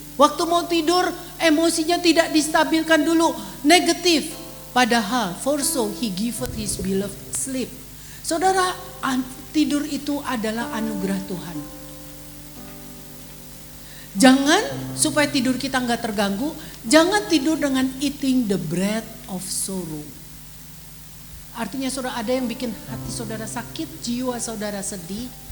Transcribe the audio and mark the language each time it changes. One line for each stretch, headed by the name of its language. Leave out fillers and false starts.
Indonesian: Waktu mau tidur, emosinya tidak distabilkan dulu, negatif.
English: Padahal, for so he giveth his beloved sleep.
Indonesian: Saudara, tidur itu adalah anugerah Tuhan. Jangan, supaya tidur kita gak terganggu, jangan tidur dengan
English: eating the bread of sorrow.
Indonesian: Artinya saudara, ada yang bikin hati saudara sakit, jiwa saudara sedih.